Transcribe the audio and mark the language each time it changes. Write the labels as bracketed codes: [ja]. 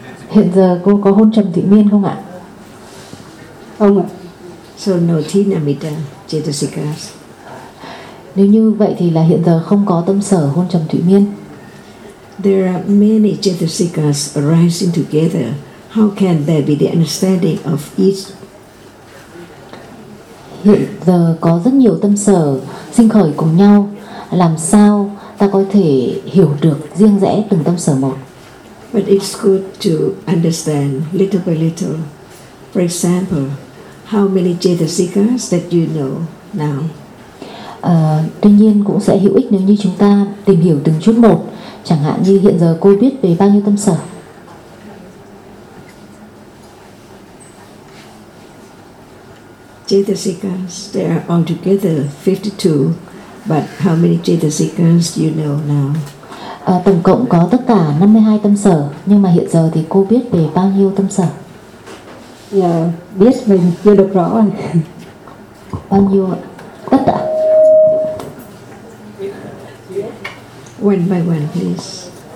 [vi] Hiện giờ cô có hôn trầm thủy miên không ạ? Không ạ. [en] So no tinamita chetasikas. [vi] Nếu như vậy thì là hiện giờ không có tâm sở hôn trầm thủy miên. [en] There are many chetasikas arising together. How can there be the understanding of each? [vi] Hiện giờ có rất nhiều tâm sở sinh khởi cùng nhau. Làm sao ta có thể hiểu được riêng rẽ từng tâm sở một? [en] But it's good to understand little by little. For example, how many chetasikas that you know now? [vi] Tuy nhiên cũng sẽ hữu ích nếu như chúng ta tìm hiểu từng chút một. Chẳng hạn như hiện giờ cô biết về bao nhiêu tâm sở? [en] Chetasikas, there are altogether 52. But how many chetasikas you know now? [vi] Tổng cộng có tất cả 52 tâm sở, nhưng mà hiện giờ thì cô biết về bao nhiêu tâm sở? Yeah, biết mình chưa được rõ anh. Bao nhiêu? Tất cả. [en] One by one, please.